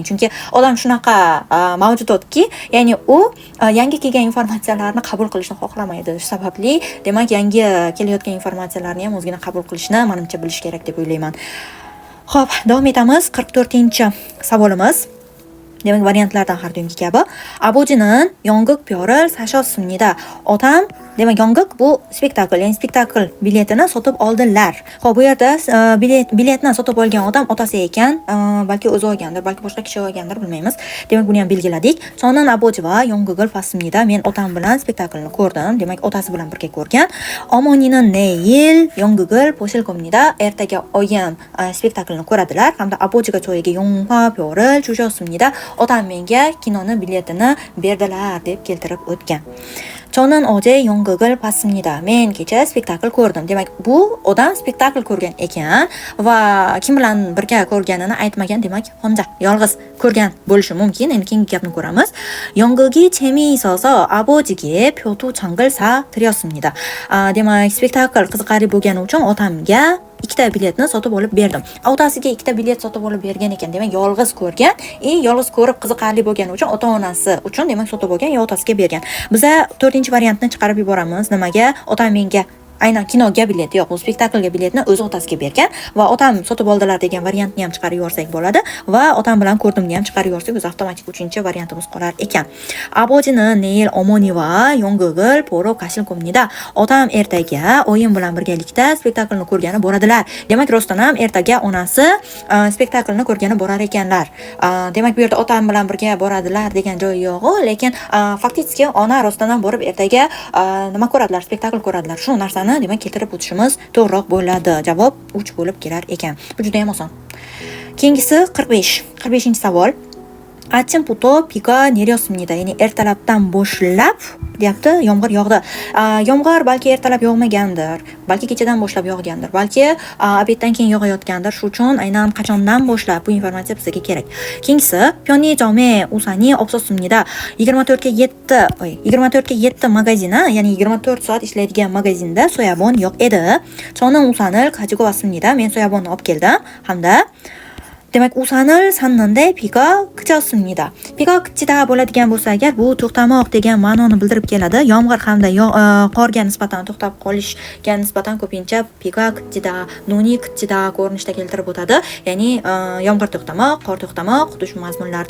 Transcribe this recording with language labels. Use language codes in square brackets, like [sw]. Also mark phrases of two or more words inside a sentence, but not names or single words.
[uz] Chunki odam shunaqa mavjudotki, ya'ni u yangi kelgan informatsiyalarni qabul qilishni xohlamaydi. Shu sababli, demak, yangi kelayotgan informatsiyalarni ham o'zgina qabul qilishni menimcha bilish kerak deb o'ylayman. Xo'p, davom etamiz. 44-savolimiz. Demak, variantlardan har doimgi kabi. [ko] 아버지는 연극표를 사셨습니다. [uz] Otam, demak, 연극 bu spektakl, ya'ni spektakl biletini sotib oldilar. Xo'p, bu yerda biletni sotib olgan odam otasi ekan, balki o'zi olgandir, balki boshqa kishi olgandir, bilmaymiz. Demak, buni ham belgiladik. [ko] 저는 아버지와 연극을 봤습니다. [uz] Men otam bilan spektaklni ko'rdim. Demak, otasi bilan birga ko'rgan. [ko] 어머니는 내일 연극을 보실 겁니다. [uz] Ertaga oyim spektaklni ko'radilar. [ko] Hamda 아버지가 저에게 영화표를 주셨습니다. [uz] Otam menga kinoni biletini berdilar deb keltirib o'tgan. [ko] 저는 어제 연극을 봤습니다. [uz] Men kecha spektakl ko'rdim. Demak, bu odam spektakl ko'rgan ekan va kim bilan birga ko'rganini aytmagan. Demak, 혼자 yolg'iz ko'rgan bo'lishi mumkin. Endi keyingi gapni ko'ramiz. [ko] 연극이 재미있어서 아버지께 표도장을 사 드렸습니다. [uz] Demak, spektakl qiziqarli bo'lgani uchun otamga ikkita biletni sotib olib berdim. Otasiga ikkita bilet sotib olib bergan ekan. Demak, yolg'iz ko'rgan, yolg'iz ko'rib qiziqarli bo'lgani uchun ota-onasi uchun demak sotib olgan, otasiga bergan. Biza 4-variantni chiqarib yuboramiz. Nimaga? Otam menga aynan kinoga bilet yo'q, bu spektaklga biletni o'z otasiga bergan va otam sotib oldilar degan variantni ham chiqarib yuborsak bo'ladi va otam bilan ko'rdimni ham chiqarib yuborsak o'zi avtomatik 3-variantimiz qolar ekan. [ko] 아버지는 내일 어머니와 연극을 보러 가실 겁니다. [uz] Otam ertaga oyim bilan birgalikda spektaklni ko'rgani boradilar. Demak, rostdan ham ertaga onasi spektaklni ko'rgani borar ekanlar. Demak, bu yerda otam bilan birga boradilar degan joyi yo'q, lekin faktiski ona rostdan ham borib ertaga nima ko'radilar? Spektakl ko'radilar. Shu narsani demak keltirib o'tishimiz to'g'riroq bo'ladi. Javob 3 bo'lib kelar ekan. Bu juda ham oson. Keyingisi 45-savol. [ko] 아침부터 비가 내렸습니다. [uz] Ya'ni ertalabdan boshlab deyapti, yomg'ir yog'di. Yomg'ir balki ertalab yog'magandir, balki kechadan boshlab yog'gandir, balki obeddan keyin yog'ayotgandir. Shu uchun aynan qachondan boshlab bu informatsiya bizga kerak. [ko] Keyingisi 편의점에 우산이 없었습니다. [uz] 24ga 7 magazini, ya'ni 24 soat ishlaydigan magazinda soyabon yo'q edi. [ko] 저는 우산을 가지고 왔습니다. [uz] Men soyabonni olib keldim hamda demak, [ko] usan을 샀는데 비가 그쳤습니다. 비가 그치다 [uz] bo'ladigan bo'lsa agar bu to'xtamoq degan ma'noni bildirib keladi. Yomg'ir hamda qorga nisbatan to'xtab qolishga nisbatan ko'pincha [ko] 비가 그치다, 눈이 그치다 [uz] ko'rinishda keltirib o'tadi. Ya'ni yomg'ir to'xtamoq, qor to'xtamoq, xuddi shu mazmunlarda.